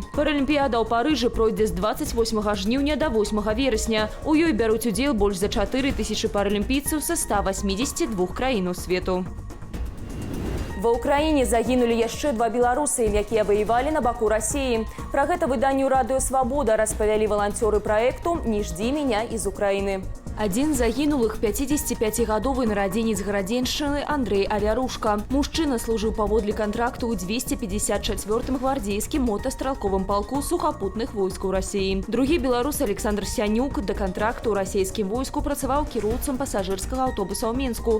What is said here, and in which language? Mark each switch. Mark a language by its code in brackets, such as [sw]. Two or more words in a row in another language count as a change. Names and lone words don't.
[be] Паралімпіяда ў Парыжы пройдзе з 28 жніўня да 8 верасня. У ёй бяруць удзел больш за 4000 паралімпійцаў са 182 краінаў свету. Ва ўкраіне загінулі яшчэ 2 беларусы, якія ваявалі на баку Расіі. Пра гэта выданню «Радыё Свабода» распавялі валанцёры праекту «Не жди меня из Украины». Адзін з загінулых 55-гадовы нарадзенец гарадзеншчыны Андрэй Авярушка. Мужчына служыў паводле кантракту ў 254-м гвардзейскім мотастралковым палку сухапутных войскаў Расіі. Другі беларус Александр Сянюк да кантракту ў расійскім войску працаваў кіроўцам пасажырскага аўтобуса ў Мінску.